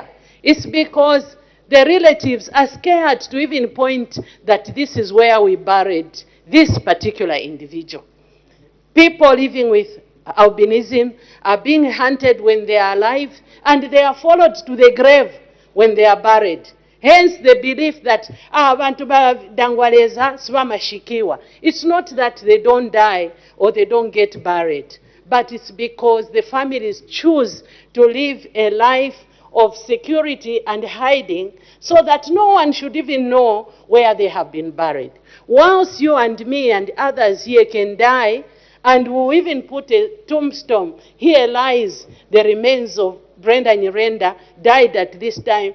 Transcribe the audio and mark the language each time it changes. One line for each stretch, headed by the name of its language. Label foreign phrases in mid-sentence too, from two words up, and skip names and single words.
English: It's because the relatives are scared to even point that this is where we buried this particular individual. People living with albinism are being hunted when they are alive, and they are followed to the grave when they are buried. Hence the belief that
Nyanja: abantu badangwaleza sibamashikiwa.
English: It's not that they don't die or they don't get buried, but it's because the families choose to live a life of security and hiding, so that no one should even know where they have been buried. Whilst you and me and others here can die, and we'll even put a tombstone, here lies the remains of Brenda Nyirenda, died at this time.